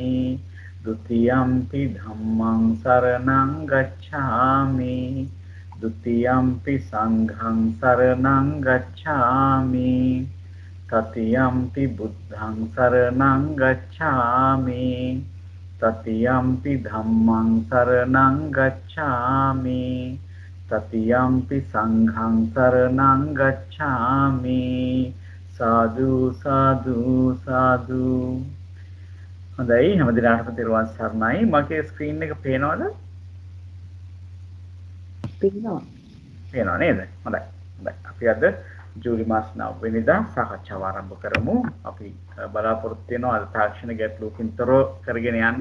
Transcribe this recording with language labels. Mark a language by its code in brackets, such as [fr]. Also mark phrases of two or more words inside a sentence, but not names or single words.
[pi] ဒ ුතියම්පි ධම්මං සරණං ගච්ඡාමි ဒ ුතියම්පි සංඝං සරණං ගච්ඡාමි තතියම්පි බුද්ධං සරණං ගච්ඡාමි තතියම්පි ධම්මං සරණං ගච්ඡාමි තතියම්පි සංඝං සරණං ගච්ඡාමි සාදු සාදු සාදු. [si] හොඳයි, හැමදෙනාටම තෙරුවන් සරණයි. මගේ ස්ක්‍රීන් එක පේනවද? පේනවා. පේනවා නේද? හොඳයි. හොඳයි. අපි අද ජූලි මාස 9 වෙනිදා සාකච්ඡාව ආරම්භ කරමු. අපි බලාපොරොත්තු වෙනවා අද තාක්ෂණ ගැටලුවකින් තොරව කරගෙන යන්න.